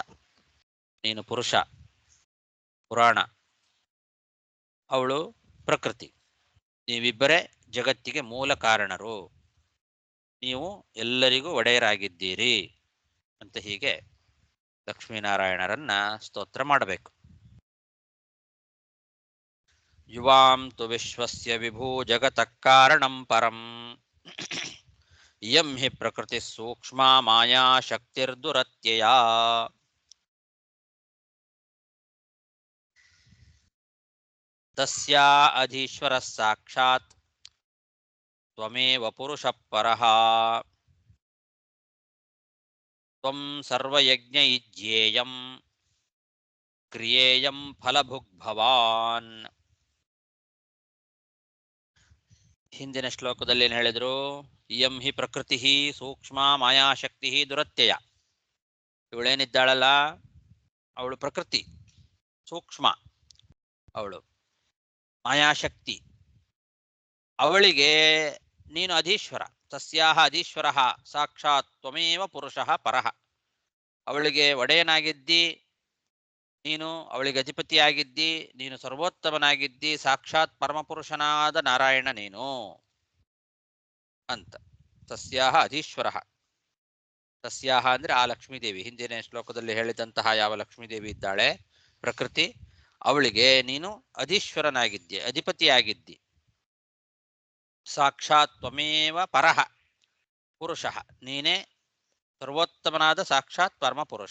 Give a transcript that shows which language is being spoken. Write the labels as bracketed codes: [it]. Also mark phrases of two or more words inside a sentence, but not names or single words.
[kn] ನೀನು ಪುರುಷ, ಪುರಾಣ, ಅವಳು ಪ್ರಕೃತಿ. ನೀವಿಬ್ಬರೇ ಜಗತ್ತಿಗೆ ಮೂಲ ಕಾರಣರು. ನೀವು ಎಲ್ಲರಿಗೂ ಒಡೆಯರಾಗಿದ್ದೀರಿ ಅಂತ ಹೀಗೆ ಲಕ್ಷ್ಮೀನಾರಾಯಣರನ್ನ ಸ್ತೋತ್ರ ಮಾಡಬೇಕು. [sa] ಯುವಾಂ ತು ವಿಶ್ವಸ್ಯ ವಿಭೂ ಜಗತಃ ಕಾರಣಂ ಪರಂ ಇಯಂ ಹಿ ಪ್ರಕೃತಿ ಸೂಕ್ಷ್ಮ ಮಾಯಾ ಶಕ್ತಿರ್ದುರತ್ಯಯ. ತಸ್ಯಾ ಅಧೀಶ್ವರಃ ಸಾಕ್ಷಾತ್ ತ್ವಮೇವ ಪುರುಷಃ ಪರಃ ತ್ವಂ ಸರ್ವಯಜ್ಞೈಜ್ಞೇಯಂ ಕ್ರಿಯೇಯಂ ಫಲಭುಗ್ ಭವಾನ್. [kn] ಹಿಂದಿನ ಶ್ಲೋಕದಲ್ಲಿ ಏನು ಹೇಳಿದ್ರು? [sa] ಇಯಂ ಹಿ ಪ್ರಕೃತಿ ಸೂಕ್ಷ್ಮ ಮಾಯಾಶಕ್ತಿ ದುರತ್ಯಯ. [kn] ಇವಳೇನಿದ್ದಾಳಲ್ಲ ಅವಳು ಪ್ರಕೃತಿ, ಸೂಕ್ಷ್ಮ, ಅವಳು ಮಾಯಾಶಕ್ತಿ. ಅವಳಿಗೆ ನೀನು ಅಧೀಶ್ವರ. [sa] ತಸ್ಯಾಹ ಅಧೀಶ್ವರಃ ಸಾಕ್ಷಾತ್ ತ್ವಮೇವ ಪುರುಷಃ ಪರಃ. [kn] ಅವಳಿಗೆ ಒಡೆಯನಾಗಿದ್ದಿ ನೀನು, ಅವಳಿಗೆ ಅಧಿಪತಿಯಾಗಿದ್ದಿ ನೀನು, ಸರ್ವೋತ್ತಮನಾಗಿದ್ದಿ, ಸಾಕ್ಷಾತ್ ಪರಮಪುರುಷನಾದ ನಾರಾಯಣ ನೀನು ಅಂತ. [sa] ತಸ್ಯಾಹ ಅಧೀಶ್ವರಃ. [kn] ತಸ್ಯಾಹ ಅಂದ್ರೆ ಆ ಲಕ್ಷ್ಮೀದೇವಿ, ಹಿಂದಿನ ಶ್ಲೋಕದಲ್ಲಿ ಹೇಳಿದಂತಹ ಯಾವ ಲಕ್ಷ್ಮೀದೇವಿ ಇದ್ದಾಳೆ ಪ್ರಕೃತಿ, ಅವಳಿಗೆ ನೀನು ಅಧೀಶ್ವರನಾಗಿದ್ದಿ, ಅಧಿಪತಿಯಾಗಿದ್ದಿ. [sa] ಸಾಕ್ಷಾತ್ ತ್ವಮೇವ ಪರಃ ಪುರುಷಃ, [kn] ನೀನೇ ಸರ್ವೋತ್ತಮನಾದ ಸಾಕ್ಷಾತ್ ಪರಮಪುರುಷ.